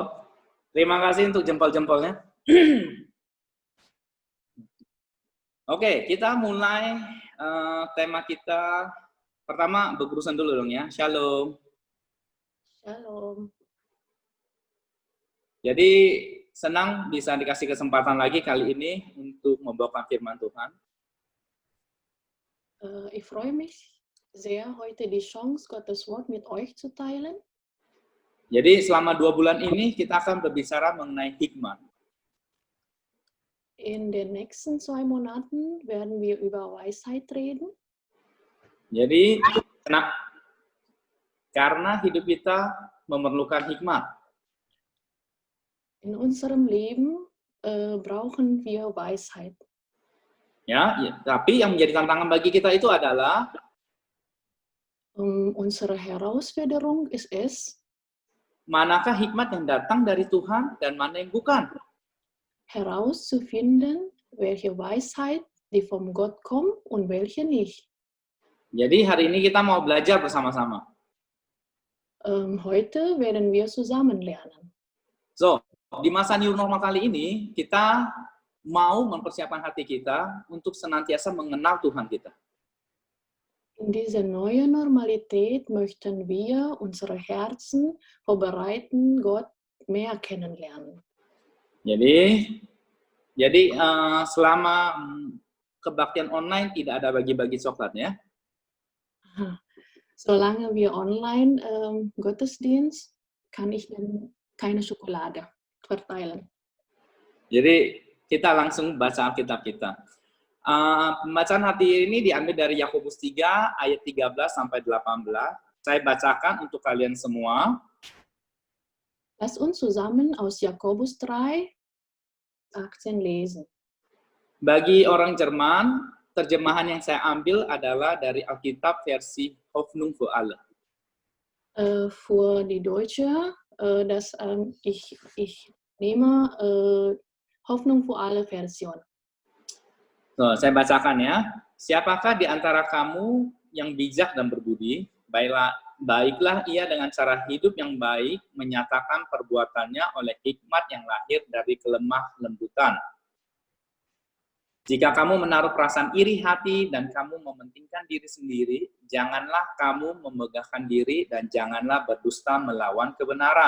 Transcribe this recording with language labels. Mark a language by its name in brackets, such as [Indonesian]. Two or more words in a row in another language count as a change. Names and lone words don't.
[Indonesian] Terima kasih untuk jempol-jempolnya. Oke, kita mulai tema kita. Pertama, berurusan dulu dong ya. Shalom. Shalom. Jadi, senang bisa dikasih kesempatan lagi kali ini untuk membawakan firman Tuhan. [German] Ich freue mich sehr, heute die Chance, Gottes Wort mit euch zu teilen. [Indonesian] Jadi, selama 2 bulan ini kita akan berbicara mengenai hikmat. [German] In den nächsten 2 Monaten werden wir über Weisheit reden. [Indonesian] Jadi, karena hidup kita memerlukan hikmat. [German] In unserem Leben brauchen wir Weisheit. [Indonesian] Ya, tapi yang menjadi tantangan bagi kita itu adalah [German] Unsere Herausforderung ist es, [Indonesian] manakah hikmat yang datang dari Tuhan dan mana yang bukan. [German] Herauszufinden, welche Weisheit die vom Gott kommt und welche nicht. [Indonesian] Jadi hari ini kita mau belajar bersama-sama. [German] Heute werden wir zusammen lernen. [Indonesian] So, di masa [English] new normal [Indonesian] kali ini, kita mau mempersiapkan hati kita untuk senantiasa mengenal Tuhan kita. [German] In dieser neuen Normalität möchten wir unsere Herzen vorbereiten, Gott mehr kennenlernen. [Indonesian] Jadi selama kebaktian online tidak ada bagi-bagi coklat ya. [German] Solange wir online Gottesdienst, kann ich keine Schokolade verteilen. [Indonesian] Jadi kita langsung baca Alkitab kita. Pembacaan hari ini diambil dari Yakobus 3 ayat 13 sampai 18. Saya bacakan untuk kalian semua. [German] Lass uns zusammen aus Jakobus 3, 18 lesen. [Indonesian] Bagi orang Jerman, terjemahan yang saya ambil adalah dari Alkitab versi Hoffnung für alle. [German] Für die Deutsche, ich nehme Hoffnung für alle Version. [Indonesian] So, saya bacakan ya. Siapakah di antara kamu yang bijak dan berbudi? Baiklah ia dengan cara hidup yang baik, menyatakan perbuatannya oleh hikmat yang lahir dari kelemah lembutan. Jika kamu menaruh perasaan iri hati dan kamu mementingkan diri sendiri, janganlah kamu memegahkan diri dan janganlah berdusta melawan kebenaran.